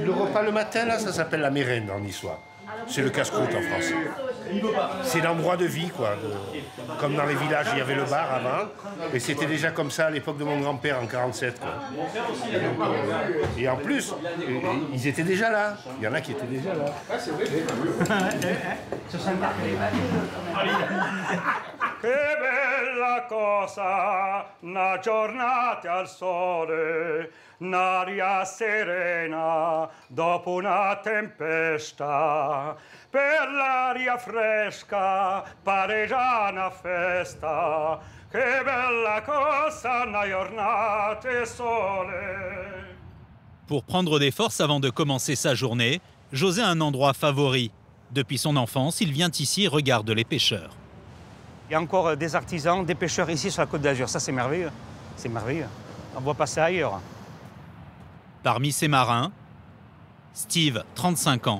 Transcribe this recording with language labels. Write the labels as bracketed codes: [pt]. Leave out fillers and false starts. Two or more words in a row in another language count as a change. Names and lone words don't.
[fr] Le repas le matin, là, ça s'appelle la mérène en niçois. C'est le casse-croûte en français. C'est l'endroit de vie, quoi. Comme dans les villages, il y avait le bar avant. Et c'était déjà comme ça à l'époque de mon grand-père, en 47, quoi. Et en plus, ils étaient déjà là. Il y en a qui étaient déjà là. Ah, c'est vrai. [it] Che bella cosa, una giornata al sole, un'aria serena dopo una tempesta. Per l'aria fresca pare già una festa. Che bella cosa, una giornata al sole. [fr] Pour prendre des forces avant de commencer sa journée, José a un endroit favori. Depuis son enfance, il vient ici et regarde les pêcheurs. Il y a encore des artisans, des pêcheurs ici sur la Côte d'Azur. Ça, c'est merveilleux. C'est merveilleux. On ne voit pas ça ailleurs. Parmi ces marins, Steve, 35 ans.